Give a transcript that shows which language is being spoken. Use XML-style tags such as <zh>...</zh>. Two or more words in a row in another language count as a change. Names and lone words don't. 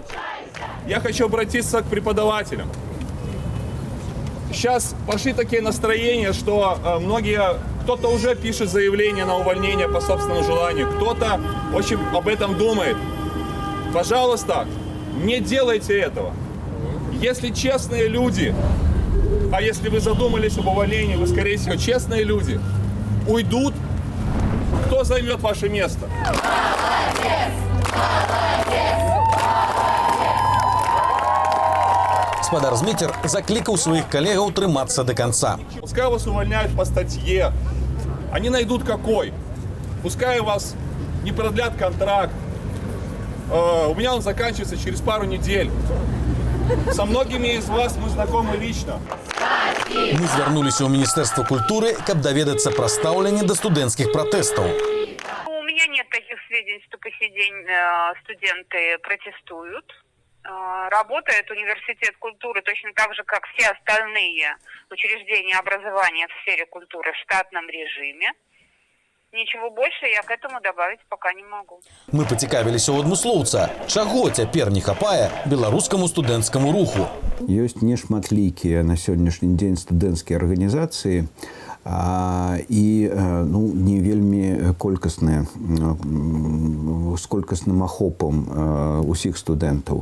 <ru>Я хочу обратиться к преподавателям. Сейчас пошли такие настроения, что кто-то уже пишет заявление на увольнение по собственному желанию, кто-то очень об этом думает. Пожалуйста, не делайте этого. Если честные люди, а если вы задумались об увольнении, вы, скорее всего, честные люди, уйдут, кто займет ваше место? Молодец! Спадар Зміцер закликал своих коллегов трыматься до конца. Пускай вас увольняют по статье, они найдут какой. Пускай вас не продлят контракт. У меня он заканчивается через пару недель. Со многими из вас мы знакомы лично.</ru> <be>Мы звярнуліся ў Міністэрства культуры, каб даведацца пра стаўленне да студэнцкіх пратэстаў.</be> <ru>У меня нет таких сведений, что по сей день студенты протестуют. Работает университет культуры точно так же, как все остальные учреждения образования в сфере культуры в штатном режиме. Ничего больше я к этому добавить пока не могу.</ru> <be>Мы пацікавіліся ў адмыслоўца, чаго цяпер не хапае беларускаму студэнцкаму руху. Ёсць нешматлікія на сённяшні дзень студэнцкія арганізацыі, і не вельмі колькасныя, з колькасным ахопам усіх студэнтаў.</be>